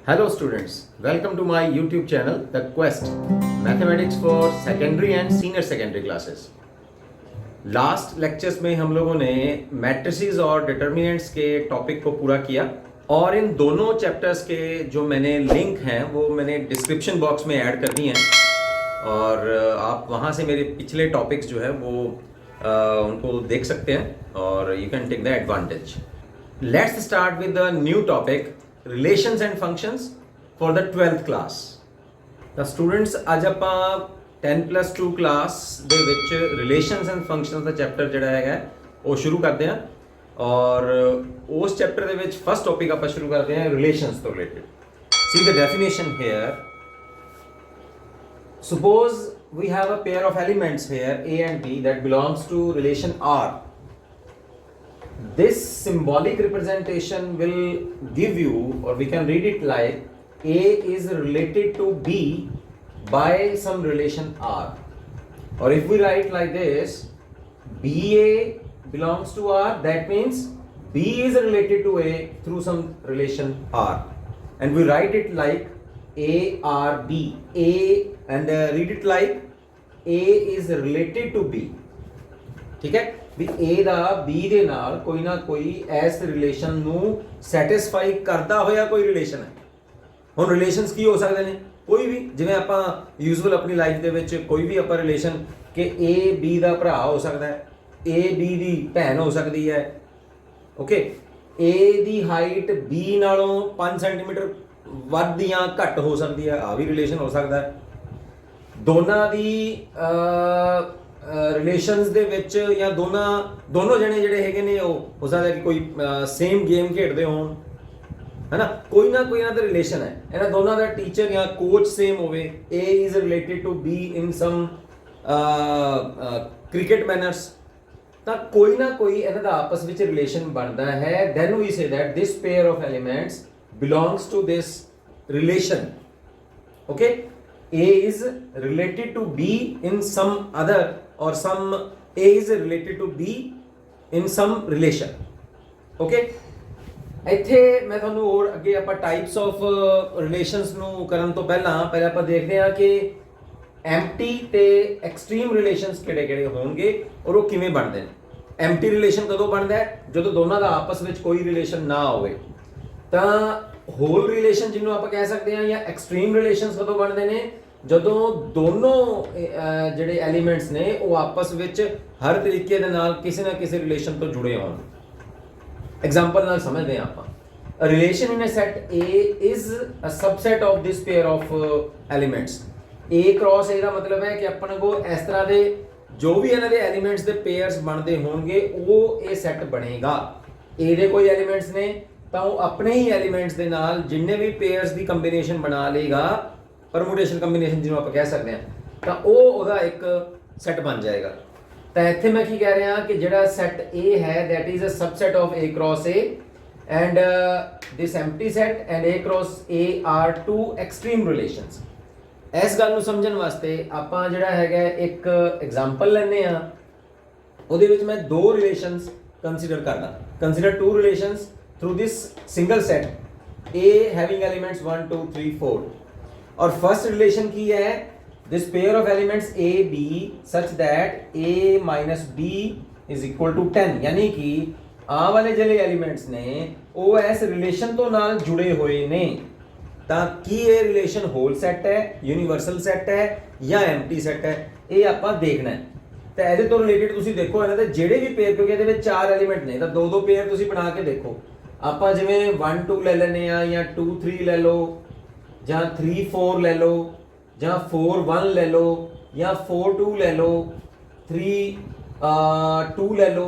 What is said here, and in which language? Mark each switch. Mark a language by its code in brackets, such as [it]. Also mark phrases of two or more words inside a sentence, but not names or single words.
[en] Hello students, welcome to my YouTube channel The Quest Mathematics for Secondary and Senior Secondary Classes। last lectures [hi] में हम लोगों ने मैट्रिसेस और डिटर्मिनेंट्स के टॉपिक को पूरा किया और इन दोनों चैप्टर्स के जो मैंने लिंक हैं वो मैंने [en] description box [hi] में ऐड कर दिए हैं और आप वहाँ से मेरे पिछले टॉपिक्स जो है वो उनको देख सकते हैं और [en] you can take the advantage. Let's start with the new topic relations and functions for the 12th class. [pa] ਤਾਂ ਸਟੂਡੈਂਟਸ ਅੱਜ ਆਪਾਂ 10+2 ਕਲਾਸ ਦੇ ਵਿੱਚ [en] relations and functions [pa] ਦਾ ਚੈਪਟਰ ਜਿਹੜਾ ਹੈਗਾ ਉਹ ਸ਼ੁਰੂ ਕਰਦੇ ਹਾਂ ਔਰ ਉਸ ਚੈਪਟਰ ਦੇ ਵਿੱਚ [en] first topic [pa] ਆਪਾਂ ਸ਼ੁਰੂ ਕਰਦੇ ਹਾਂ ਰਿਲੇਸ਼ਨਸ ਤੋਂ ਰਿਲੇਟਡ। [en] See the definition here, suppose we have a pair of elements here a and b that belongs to relation R. This symbolic representation will give you, or we can read it like A is related to B by some relation R. Or if we write like this, BA belongs to R, that means B is related to A through some relation R. And we write it like ARB. A and read it like A is related to B. [hi] ठीक है [pa] ਵੀ A ਦਾ B ਦੇ ਨਾਲ ਕੋਈ ਨਾ ਕੋਈ ਇਸ ਰਿਲੇਸ਼ਨ ਨੂੰ ਸੈਟੀਸਫਾਈ ਕਰਦਾ ਹੋਇਆ ਕੋਈ ਰਿਲੇਸ਼ਨ ਹੈ। ਹੁਣ ਰਿਲੇਸ਼ਨਸ ਕੀ ਹੋ ਸਕਦੇ ਨੇ? ਕੋਈ ਵੀ, ਜਿਵੇਂ ਆਪਾਂ ਯੂਜ਼ੂਅਲ ਆਪਣੀ ਲਾਈਫ ਦੇ ਵਿੱਚ ਕੋਈ ਵੀ ਆਪਾਂ ਰਿਲੇਸ਼ਨ ਕਿ A B ਦਾ ਭਰਾ ਹੋ ਸਕਦਾ ਹੈ, A B ਦੀ ਭੈਣ ਹੋ ਸਕਦੀ ਹੈ, ਓਕੇ, A ਦੀ ਹਾਈਟ B ਨਾਲੋਂ 5 ਸੈਂਟੀਮੀਟਰ ਵੱਧ ਜਾਂ ਘੱਟ ਹੋ ਸਕਦੀ ਹੈ, ਆ ਵੀ ਰਿਲੇਸ਼ਨ ਹੋ ਸਕਦਾ ਹੈ। ਦੋਨਾਂ ਦੀ ਰਿਲੇਸ਼ਨਸ ਦੇ ਵਿੱਚ ਜਾਂ ਦੋਨੋਂ ਜਣੇ ਜਿਹੜੇ ਹੈਗੇ ਨੇ ਉਹ ਹੋ ਸਕਦਾ ਕਿ ਕੋਈ [en] same game [pa] ਖੇਡਦੇ ਹੋਣ, ਹੈ ਨਾ, ਕੋਈ ਨਾ ਕੋਈ ਇਹਨਾਂ ਦਾ ਰਿਲੇਸ਼ਨ ਹੈ। ਇਹਨਾਂ ਦੋਨਾਂ ਦਾ ਟੀਚਰ ਜਾਂ ਕੋਚ ਸੇਮ ਹੋਵੇ, [en] A is related to B in some cricket manners, [pa] ਤਾਂ ਕੋਈ ਨਾ ਕੋਈ ਇਹਨਾਂ ਦਾ ਆਪਸ ਵਿੱਚ ਰਿਲੇਸ਼ਨ ਬਣਦਾ ਹੈ। [en] then we say that this pair of elements belongs to this relation, okay? A is related to B in some other, or some A is related to B in some relation, okay? [pa] ਇੱਥੇ ਮੈਂ ਤੁਹਾਨੂੰ ਹੋਰ ਅੱਗੇ ਆਪਾਂ [en] types of relations [pa] ਨੂੰ ਕਰਨ ਤੋਂ ਪਹਿਲਾਂ ਆਪਾਂ ਦੇਖਦੇ ਹਾਂ ਕਿ ਐਮਟੀ ਤੇ [en] extreme relations [pa] ਕਿਹੜੇ ਹੋਣਗੇ ਔਰ ਉਹ ਕਿਵੇਂ ਬਣਦੇ ਨੇ। [en] empty relation [pa] ਕਦੋਂ ਬਣਦਾ ਹੈ? ਜਦੋਂ ਦੋਨਾਂ ਦਾ ਆਪਸ ਵਿੱਚ ਕੋਈ ਰਿਲੇਸ਼ਨ ਨਾ ਹੋਵੇ। ਤਾਂ [en] whole relation [pa] ਜਿਹਨੂੰ ਆਪਾਂ ਕਹਿ ਸਕਦੇ ਹਾਂ ਜਾਂ [en] extreme relations [pa] ਕਦੋਂ ਬਣਦੇ ਨੇ? ਜਦੋਂ ਦੋਨੋਂ ਜਿਹੜੇ ਐਲੀਮੈਂਟਸ ਨੇ ਉਹ ਆਪਸ ਵਿੱਚ ਹਰ ਤਰੀਕੇ ਦੇ ਨਾਲ ਕਿਸੇ ਨਾ ਕਿਸੇ ਰਿਲੇਸ਼ਨ ਤੋਂ ਜੁੜੇ ਹੋਣ। ਐਗਜ਼ਾਮਪਲ ਨਾਲ ਸਮਝਦੇ ਹਾਂ ਆਪਾਂ। [en] A relation in a set A is a subset of this pair of elements. A cross A [pa] ਦਾ ਮਤਲਬ ਹੈ ਕਿ ਆਪਣੇ ਕੋਲ ਇਸ ਤਰ੍ਹਾਂ ਦੇ ਜੋ ਵੀ ਇਹਨਾਂ ਦੇ ਐਲੀਮੈਂਟਸ ਦੇ ਪੇਅਰਸ ਬਣਦੇ ਹੋਣਗੇ ਉਹ ਇਹ ਸੈੱਟ ਬਣੇਗਾ। A ਦੇ ਕੋਈ ਐਲੀਮੈਂਟਸ ਨੇ ਤਾਂ ਉਹ ਆਪਣੇ ਹੀ ਐਲੀਮੈਂਟਸ ਦੇ ਨਾਲ ਜਿੰਨੇ ਵੀ ਪੇਅਰਸ ਦੀ ਕੰਬੀਨੇਸ਼ਨ ਬਣਾ ਲੇਗਾ, [en] permutation combination [pa] ਜਿਹਨੂੰ ਆਪਾਂ ਕਹਿ ਸਕਦੇ ਹਾਂ, ਤਾਂ ਉਹ ਉਹਦਾ ਇੱਕ ਸੈੱਟ ਬਣ ਜਾਏਗਾ। ਤਾਂ ਇੱਥੇ ਮੈਂ ਕੀ ਕਹਿ ਰਿਹਾ ਕਿ ਜਿਹੜਾ ਸੈੱਟ A ਹੈ [en] that is a subset of A cross A and this empty set and A cross A are two extreme relations। [pa] ਇਸ ਗੱਲ ਨੂੰ ਸਮਝਣ ਵਾਸਤੇ ਆਪਾਂ ਜਿਹੜਾ ਹੈਗਾ ਇੱਕ ਐਗਜ਼ਾਮਪਲ ਲੈਂਦੇ ਆ, ਉਹਦੇ ਵਿੱਚ ਮੈਂ ਦੋ ਰਿਲੇਸ਼ਨਸ ਕੰਸੀਡਰ ਕਰਦਾ। [en] ਕੰਸੀਡਰ two relations through this single set A having elements 1 2 3 4 [hi] और फर्स्ट रिलेशन की है [en] this pair of elements A B such that A minus B is equal to 10, [hi] यानी कि आ वाले [pa] ਜਿਹੜੇ एलिमेंट्स ने ਉਹ ਇਸ ਰਿਲੇਸ਼ਨ ਤੋਂ ਨਾਲ ਜੁੜੇ ਹੋਏ ਨੇ। ਤਾਂ ਕੀ ਇਹ ਰਿਲੇਸ਼ਨ [en] whole set [pa] ਹੈ, [en] universal set [pa] ਹੈ ਜਾਂ [en] empty set [pa] ਹੈ, ਇਹ ਆਪਾਂ ਦੇਖਣਾ ਹੈ। ਤਾਂ ਇਹਦੇ ਤੋਂ ਰਿਲੇਟਡ ਤੁਸੀਂ ਦੇਖੋ ਇਹਨਾਂ ਦੇ ਜਿਹੜੇ ਵੀ ਪੇਅਰ, ਕਿਉਂਕਿ ਇਹਦੇ ਵਿੱਚ 4 ਐਲੀਮੈਂਟ ਨੇ ਤਾਂ ਦੋ ਪੇਅਰ ਤੁਸੀਂ ਬਣਾ ਕੇ ਦੇਖੋ। ਆਪਾਂ ਜਿਵੇਂ 1 2 ਲੈ ਲੈਨੇ ਆ ਜਾਂ 2 3 ਲੈ ਲਓ ਜਾਂ 3 4 ਲੈ ਲਓ ਜਾਂ 4 1 ਲੈ ਲਓ ਜਾਂ 4 2 ਲੈ ਲਓ, 3 2 ਲੈ ਲਓ।